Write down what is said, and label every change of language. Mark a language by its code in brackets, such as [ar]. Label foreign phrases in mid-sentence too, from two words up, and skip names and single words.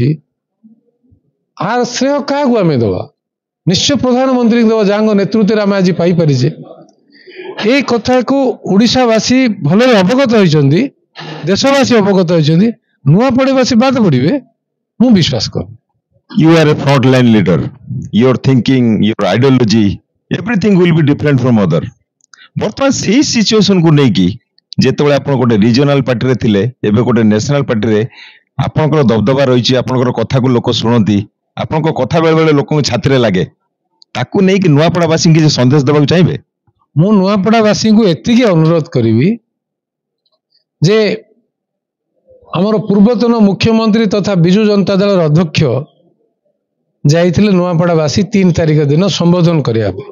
[or] ଆର ଶ୍ରେୟ କାହାକୁ ଆମେ ଦେବା? ନିଶ୍ଚୟ ପ୍ରଧାନମନ୍ତ୍ରୀଙ୍କୁ ଦେବା, ଯାହାଙ୍କ ନେତୃତ୍ୱରେ ଆମେ ଆଜି ପାଇପାରିଛେ। এই କଥାକୁ ଓଡ଼ିଶାବାସୀ ଭଲରେ ଅବଗତ ହୋଇଛନ୍ତି, ଦେଶବାସୀ ଅବଗତ ହୋଇଛନ୍ତି। ନୂଆପଡ଼ାବାସୀ ବାଦ ପଡ଼ିବେ ମୁଁ ବିଶ୍ୱାସ କରେ। [en] You are a frontline leader. Your thinking, your ideology, everything will be different from other. [or] ବର୍ତ୍ତମାନ ସେଇ ସିଚୁଏସନକୁ ନେଇକି ଯେତେବେଳେ ଆପଣ ଗୋଟେ [en] regional party [or] ଥିଲେ, ଏବେ ଗୋଟେ [en] national party [or] ଆପଣଙ୍କର ଦବଦବା ରହିଛି, ଆପଣଙ୍କର କଥାକୁ ଲୋକ ଶୁଣନ୍ତି, ଆପଣଙ୍କ କଥା ବେଳେ ବେଳେ ଲୋକଙ୍କ ଛାତିରେ ଲାଗେ, ତାକୁ ନେଇକି ନୂଆପଡ଼ାବାସୀଙ୍କୁ କିଛି ସନ୍ଦେଶ ଦେବାକୁ ଚାହିଁବେ? ମୁଁ ନୂଆପଡ଼ାବାସୀଙ୍କୁ ଏତିକି ଅନୁରୋଧ କରିବି ଯେ ଆମର ପୂର୍ବତନ ମୁଖ୍ୟମନ୍ତ୍ରୀ ତଥା ବିଜୁ ଜନତା ଦଳର ଅଧ୍ୟକ୍ଷ ଯାଇଥିଲେ ନୂଆପଡ଼ାବାସୀ 3 ତାରିଖ ଦିନ ସମ୍ବୋଧନ କରିବା ପାଇଁ।